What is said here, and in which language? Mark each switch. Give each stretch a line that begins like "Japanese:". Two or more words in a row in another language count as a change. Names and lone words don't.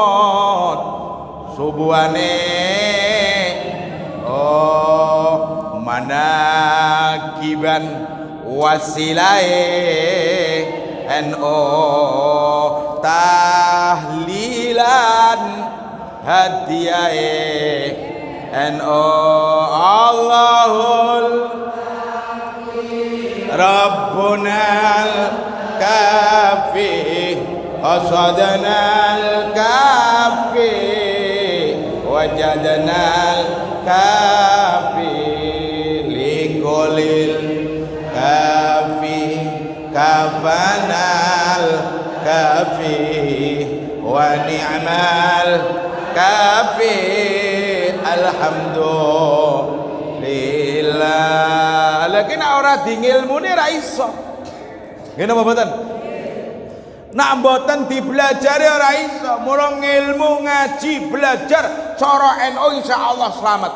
Javanese: kunut subuhane manakiban wasilae NO tahlilan hadiyae NO
Arabic: الله ربنا كافي قصدنا كافي وجدنا كافي لكل كافي كفانا كافي ونعم الكافي الحمد لله.
Javanese: Lagi nak ora di ngilmune ra iso. Ngene apa mboten? Nak mboten dipelajari ora iso. Mula ngilmu ngaji belajar cara NU insyaallah selamat.